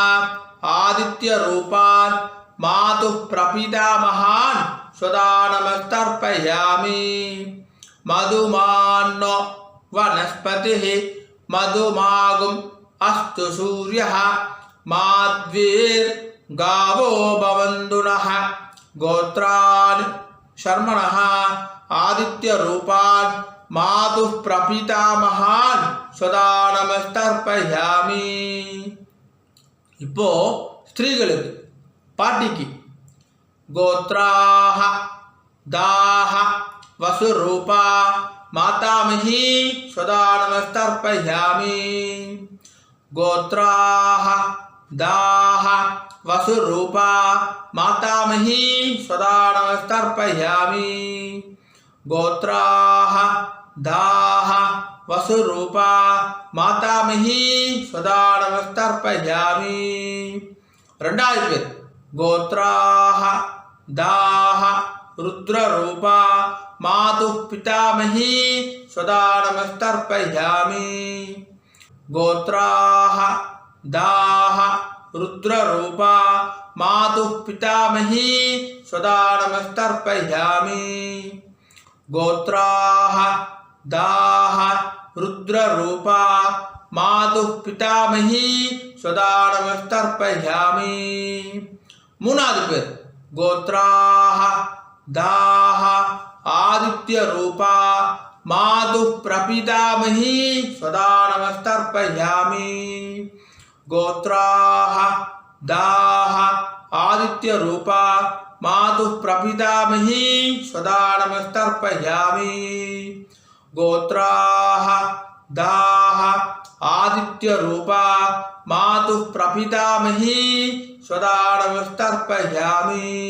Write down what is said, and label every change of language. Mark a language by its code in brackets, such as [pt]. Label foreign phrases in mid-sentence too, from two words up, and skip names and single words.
[sa] आदित्यरूपान् मातुः प्रपितामहान् सदा नमस्तर्पयामि मधुमान्नो वनस्पतिः मधुमागुम् अस्तु सूर्यः माध्वीर्गावो भवन्तु नः गोत्रान् शर्मणः आदित्यरूपान् मातुः प्रपितामहान् सदा नमस्तर्पयामि. [ta] இப்போ ஸ்திரீகளுக்கு பாட்டிக்கு [sa] गोत्राः दाः वसुरूपा मातामही सदा नमस्तर्पयामि கோத்ராஹ தாஹ वसुरूपा मातामही सदा नमस्तर्पयामि गोत्राः दाः वसुरूपा मातामही सदा नमस्तर्पयामि [ta] ரெண்டாவது பேர் [sa] गोत्राः दाः रुद्ररूपा मातुः पितामही सदा नमस्तर्पयामि गोत्राः दाः रुद्ररूपा मातुः पितामही सदा नमस्तर्पयामि गोत्राः दाः रुद्ररूपा मातुः पितामही सदा नमस्तर्पयामि [ta] மூணாவது பேர் [sa] गोत्राः दाः आदित्यरूपा मातुः प्रपितामही सदा नमस्तर्पयामि गोत्राः दाः आदित्यरूपा मातुः प्रपितामही सदा नमस्तर्पयामि गोत्राः दाः आदित्यरूपा मातुः प्रपितामही सदा नमस्तर्पयामि